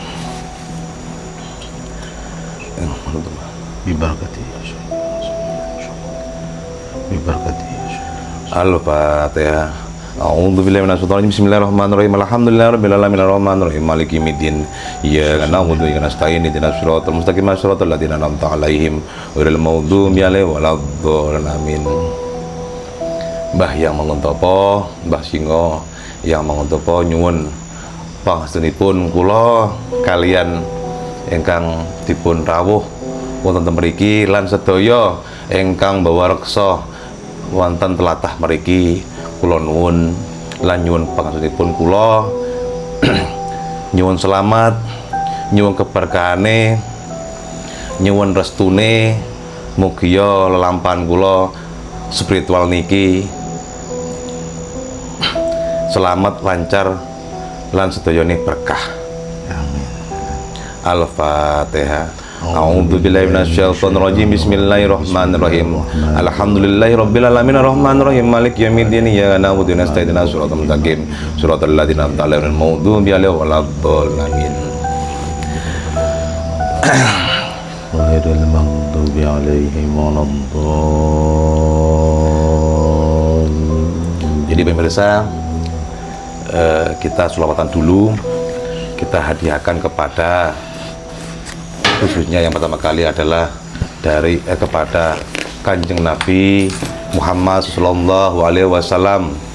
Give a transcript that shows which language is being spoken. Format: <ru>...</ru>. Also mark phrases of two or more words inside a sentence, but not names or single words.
<ar>Bibarakati. Al-Fatihah. أعوذ بالله من الشيطان الرجيم. بسم الله الرحمن الرحيم. الحمد لله رب العالمين، الرحمن الرحيم، مالك يوم الدين، إياك نعبد وإياك نستعين، اهدنا الصراط المستقيم، صراط الذين أنعمت عليهم غير المغضوب عليهم ولا الضالين. Amin.</ar> <jv>Mbah yang Manguntapa, Mbah Singo yang Manguntapa, nyuwun pangestunipun kula kalian ingkang dipun rawuh wonten mriki lan sedaya ingkang bawa reksa wonten tlatah mriki, kula nuwun lan nyuwun pangestunipun kula nyuwun selamat, nyuwun keberkahane, nyuwun restune mugia lelampahan kula spiritual niki selamat lancar lan sedayane berkah.</jv> <ar>Amin. Al-Fatihah. أعوذ بالله من الشيطان الرجيم. بسم الله الرحمن الرحيم. الحمد لله رب العالمين الرحمن الرحيم مالك يوم الدين إياك نعبد وإياك نستعين صراط المستقيم صراط الذين أنعمت عليهم غير المغضوب عليهم ولا الضالين. غير المغضوب عليهم ولا الضالين.</ar> <id>Jadi pemirsa, kita sholawatan dulu, kita hadiahkan kepada, khususnya yang pertama kali adalah dari kepada Kanjeng Nabi Muhammad</id> <ar>صلى الله عليه وسلم,</ar>